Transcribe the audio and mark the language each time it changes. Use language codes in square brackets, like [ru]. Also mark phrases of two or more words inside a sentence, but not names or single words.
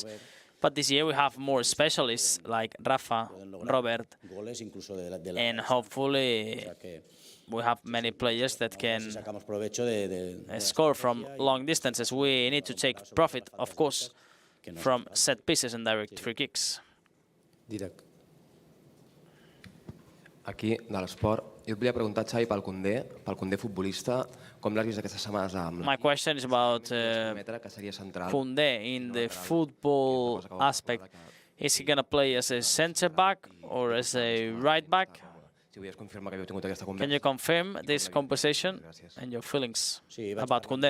[en] But this year we have more specialists like Rafa, Robert, and hopefully we have many players that can score from long distances. We need to take profit, of course, from set pieces and direct free kicks. [ca] Aquí, de l'esport, jo et volia preguntar, Xavi, pel Koundé futbolista, com l'has vist aquestes setmanes amb... [en] My question is about Koundé in the football aspect. Is he going to play as a centre-back or as a right-back? Can you confirm this composition and your feelings about Koundé?